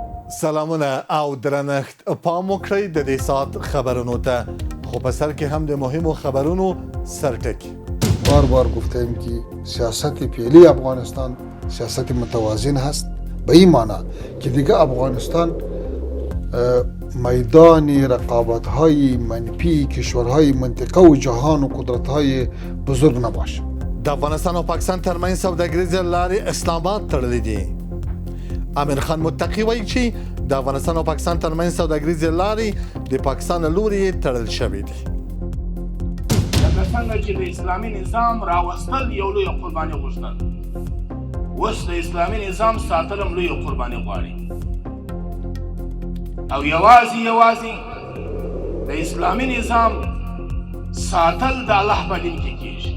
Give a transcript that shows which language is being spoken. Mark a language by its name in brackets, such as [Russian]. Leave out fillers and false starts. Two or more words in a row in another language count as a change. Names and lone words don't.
[Pashto] سلامونه او درنښت پام وکړئ د دې ساعت خبرونو ته خو په سر کې هم د مهمو خبرونو سرټکی [Persian] بار بار گفتیم که سیاست فعلی افغانستان سیاست متوازن هست به این معنی که دیگه افغانستان میدان رقابت های منفی کشورهای منطقه و جهان و قدرت های بزرگ نباشه. [Pashto] د افغانستان او پاکستان ترمنځ سوداګریزې لارې اسلام آباد تړلې دي. امیر خان متقي وایي چې د افغانستان او پاکستان ترمنځ سوداګریزې لارې د پاکستان له لوري تړل شوې دي. لکه څنګه چې د اسلامي نظام راوستل یو لوی قرباني غوښتل، اوس د اسلامي نظام ساتل هم لوی قرباني غواړي او یوازې د اسلامي نظام ساتل د الله په دین کې کیږي.